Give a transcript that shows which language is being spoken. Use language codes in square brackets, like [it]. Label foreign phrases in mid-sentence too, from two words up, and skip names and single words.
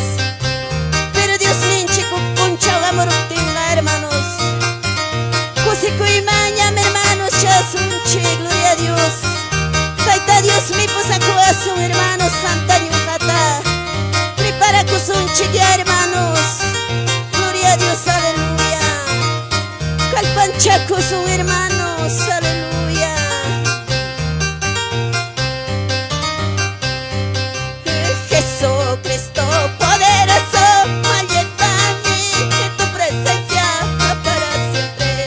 [qu] Pero Dios ninchi punchaw amuruptinqa, hermanos. Kusikuymañam, hermanos, chasunchi, [es] gloria a Dios. [qu] Tayta Dios mi pusakuasun, hermanos, qamta ñuqata. Preparakusunchik, [es] hermanos. Gloria a Dios, aleluya. [qu] Kalpanchakusun, [es] hermanos, aleluya. Jesucristo poderoso, llévame en tu presencia para siempre.